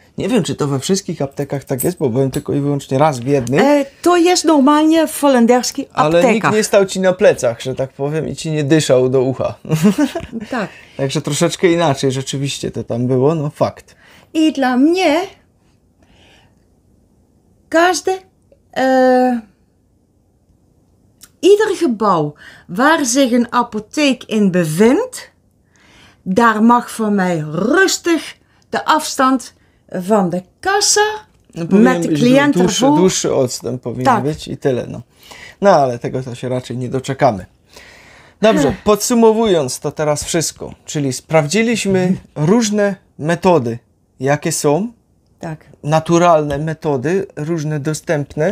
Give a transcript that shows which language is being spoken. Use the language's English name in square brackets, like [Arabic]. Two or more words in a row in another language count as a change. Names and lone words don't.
[Polish] Nie wiem, czy to we wszystkich aptekach tak jest, bo byłem tylko i wyłącznie raz w jednym. To jest normalnie w holenderskich aptekach. Ale nikt nie stał ci na plecach, że tak powiem, i ci nie dyszał do ucha. Tak. Także troszeczkę inaczej rzeczywiście to tam było, no fakt. I dla mnie [Dutch] ieder gebouw waar zich een apotheek in bevindt, daar mag voor mij rustig de afstand van de kassa met de cliënt ervoor. [Polish] Dłuższy odstęp powinien być i tyle. No ale tego to się raczej nie doczekamy. Dobrze, podsumowując to teraz wszystko, czyli sprawdziliśmy różne metody, jakie są Tak. naturalne metody, różne dostępne.